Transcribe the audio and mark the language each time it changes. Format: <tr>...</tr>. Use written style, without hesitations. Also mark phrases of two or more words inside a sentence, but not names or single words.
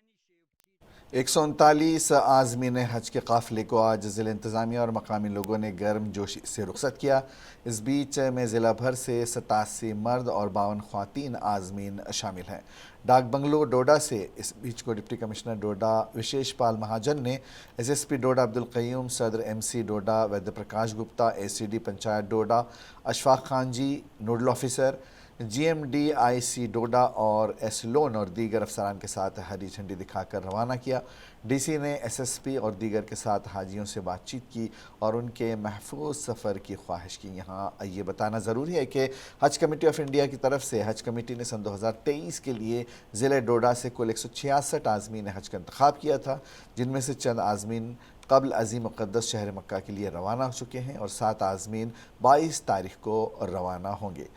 <ur>139 عازمین حج کے قافلے کو آج ضلع انتظامیہ اور مقامی لوگوں نے گرم جوشی سے رخصت کیا۔ اس بیچ میں ضلع بھر سے 87 مرد اور 52 خواتین عازمین شامل ہیں۔ ڈاک بنگلو ڈوڈا سے اس بیچ کو ڈپٹی کمشنر ڈوڈا وشیش پال مہاجن نے، ایس ایس پی ڈوڈا عبدالقیوم، صدر ایم سی ڈوڈا ویدیہ پرکاش گپتا، اے سی ڈی پنچایت ڈوڈا اشفاق خان جی، نوڈل آفیسر جی ایم ڈی آئی سی ڈوڈا اور ایس لون اور دیگر افسران کے ساتھ ہری جھنڈی دکھا کر روانہ کیا۔ ڈی سی نے ایس ایس پی اور دیگر کے ساتھ حاجیوں سے بات چیت کی اور ان کے محفوظ سفر کی خواہش کی۔ یہاں یہ بتانا ضروری ہے کہ حج کمیٹی آف انڈیا کی طرف سے حج کمیٹی نے سن 2023 کے لیے ضلع ڈوڈا سے کل 166 عازمین حج کا انتخاب کیا تھا، جن میں سے چند عازمین قبل عظیم مقدس شہر مکہ کے لیے روانہ ہو چکے ہیں اور 7 عازمین 22 تاریخ کو روانہ ہوں گے۔</ur>